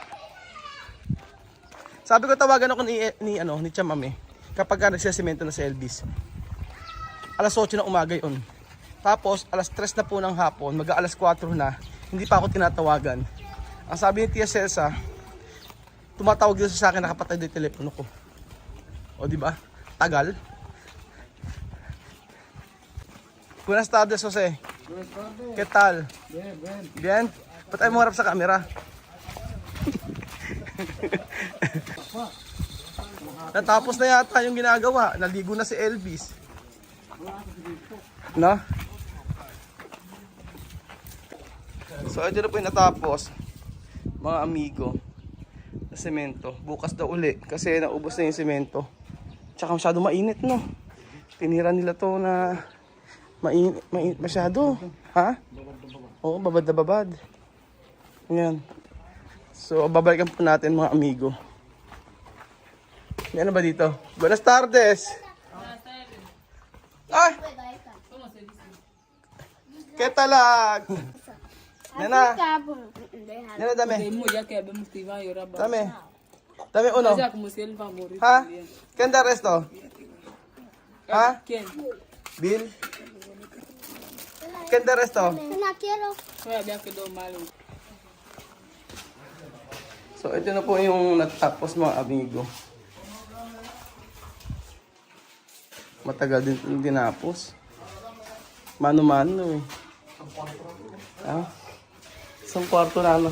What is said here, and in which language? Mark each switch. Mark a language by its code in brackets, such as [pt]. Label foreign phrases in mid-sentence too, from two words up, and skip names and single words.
[tl] Sabi ko tawagan ako ni Chamame kapag nagsesemento na si Elvis. Alas 8 ng umaga yun. Tapos alas 3 na po ng hapon, mag-aalas 4 na, hindi pa ako tinatawagan. Ang sabi ni Tia Celsa, tumatawag dito sa akin, nakapatay din yung telepono ko. O di ba? Tagal. [es] Buenas tardes, Jose. Buenas tardes. ¿Qué tal? Bien, bien. Bien? [tl] Ba't tayo mo harap sa camera? Natapos na yata yung ginagawa. Naligo na si Elvis. No? So ito na po yung natapos, mga amigo, na semento. Bukas daw uli kasi naubos na yung semento. Tsaka masyado mainit, no? Tinira nila to na mainit masyado. Ha? Oo, babad na babad. Yan. So babalikan po natin mga amigo. May ano ba dito? [es] Buenas tardes! Ay! ¿Qué tal? Nena, nena dame. Dame. Dame uno. Ha? ¿Quién da resto? Ha? ¿Quién? Bill. ¿Quién da resto? No quiero. Todavía quedó malo. [tl] So ito na po yung natapos mga amigo. Matagal din yung tinapos. Mano-mano eh. Ah, isang kwarto na ano.